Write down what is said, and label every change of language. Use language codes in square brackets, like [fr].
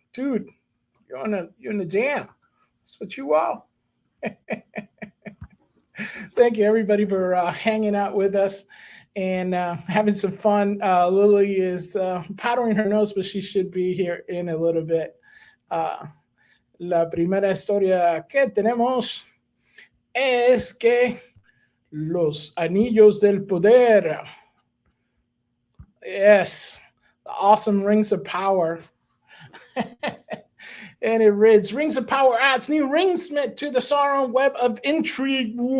[en] Dude, you're in the jam. That's what you are. Thank you, everybody, for hanging out with us and having some fun. Lily is powdering her nose, but she should be here in a little bit. [es] La primera historia que tenemos es que los anillos del poder. [en] Yes, the awesome Rings of Power. And it reads, Rings of Power adds new ringsmith to the Sauron web of intrigue.